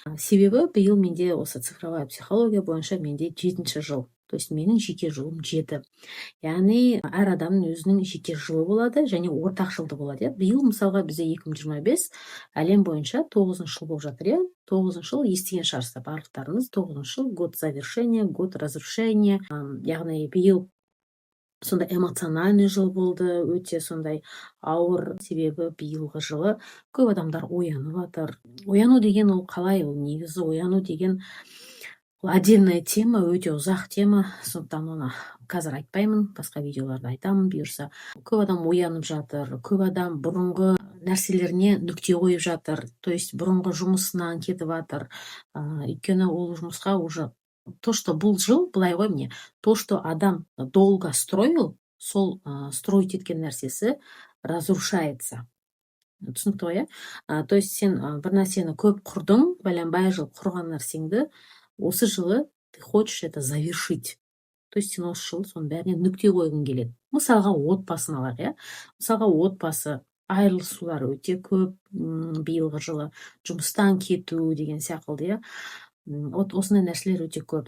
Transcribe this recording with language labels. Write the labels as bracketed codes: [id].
[kk] Себебі биыл менде осы цифровая психология бойынша менде 7-ші жыл. То есть менің жеке жылым 7. Яғни әр адамның өзінің жеке жылы болады, және ортақ жылды болады. Биыл мысалға бізде 2025 әлем бойынша 9-шы жыл болып жатыр. 9-шы жыл естіген шығарсыздар барлықтарыңыз. 9-шы жыл [ru] год завершения, год разрушения. [kk] Яғни биыл сондай эмоциональный жыл болды, өте сондай ауыр, себебі биылғы жылы көп адамдар оянып жатыр. Ояну деген ол қалай? Ол негізі ояну деген [ru] отдельная тема, [kk] өте ұзақ тема, сондықтан оны қазір айтпаймын, басқа видеоларда айтамын бұйырса. Көп адам оянып жатыр, көп адам бұрынғы нәрселеріне нүкте қойып жатыр, то есть бұрынғы жұмысынан кетіп жатыр. Өйткені ол жұмысқа уже то, что бұл жыл, былай ғой мне, то, что адам [ru] долго строил, [kk] сол строить еткен нәрсесі разрушается. Түсінікті ғой, то есть сен бір нәрсені көп құрдың, бәленбай жыл құрған нәрсеңді, осы жылы [ru] ты хочешь это завершить. [kk] То есть сен осы жылы соның бәріне нүкте қойғың келеді. Мысалға отбасын алайық, мысалға отбасы, айырылысулар өте көп биылғы жылы, жұмыстан кету деген сияқты, осындай нәрселер өте көп.